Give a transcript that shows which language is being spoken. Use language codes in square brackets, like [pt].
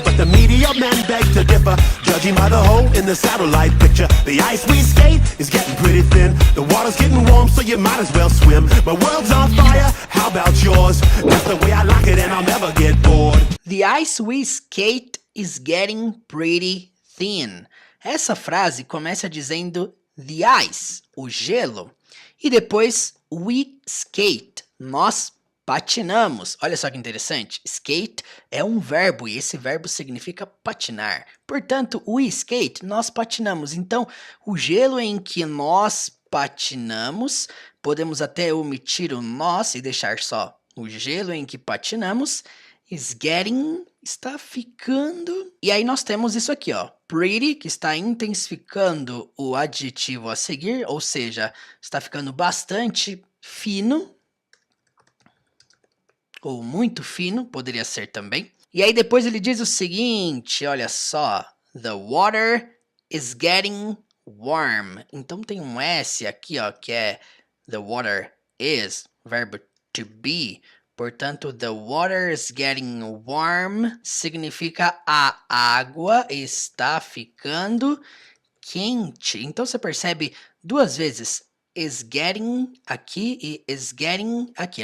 [en] But the meteor men beg to differ, judging by the hole in the satellite picture. The ice we skate is getting pretty thin. The water's getting warm, so you might as well swim. My world's on fire, how about yours? That's the way I like it and I'll never get bored. The ice we skate is getting pretty thin. [pt] Essa frase começa dizendo [en] the ice, [pt] o gelo, e depois [en] we skate, [pt] nós patinamos. Olha só que interessante. Skate é um verbo e esse verbo significa patinar. Portanto, [en] we skate, [pt] nós patinamos. Então, o gelo em que nós patinamos, podemos até omitir o nós e deixar só o gelo em que patinamos. [en] Is getting, [pt] está ficando. E aí nós temos isso aqui, ó. Pretty, que está intensificando o adjetivo a seguir, ou seja, está ficando bastante fino. Ou muito fino, poderia ser também. E aí depois ele diz o seguinte, olha só. [en] The water is getting warm. [pt] Então tem um S aqui, ó, que é [en] the water is, [pt] verbo to be. Portanto, [en] the water is getting warm [pt] significa a água está ficando quente. Então você percebe duas vezes [en] is getting [pt] aqui e is getting aqui.